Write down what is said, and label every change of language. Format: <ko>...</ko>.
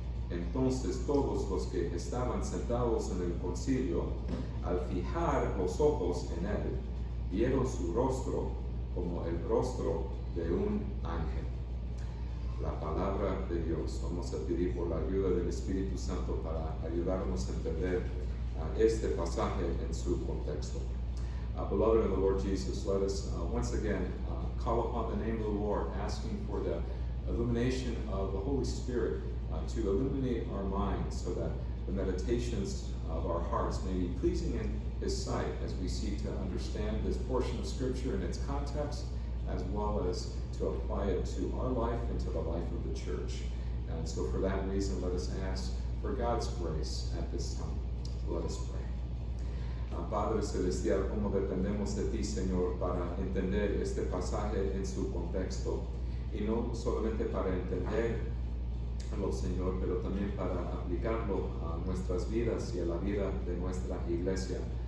<es>Entonces todos los que estaban sentados en el concilio, al fijar los ojos en él, vieron su rostro como el rostro de un ángel. La palabra de Dios. Vamos a pedir por la ayuda del Espíritu Santo para ayudarnos a entender este pasaje en su contexto.</es> <en>Beloved in the Lord Jesus, let us once again call upon the name of the Lord, asking for the illumination of the Holy Spirit to illuminate our minds so that the meditations of our hearts may be pleasing in His sight as we seek to understand this portion of Scripture in its context, as well as to apply it to our life and to the life of the church. And so for that reason, let us ask for God's grace at this time. Let us pray.</en> <es>Padre Celestial, cómo dependemos de ti, Señor, para entender este pasaje en su contexto, y no solamente para entenderlo, Señor, pero también para aplicarlo a nuestras vidas y a la vida de nuestra iglesia.</es>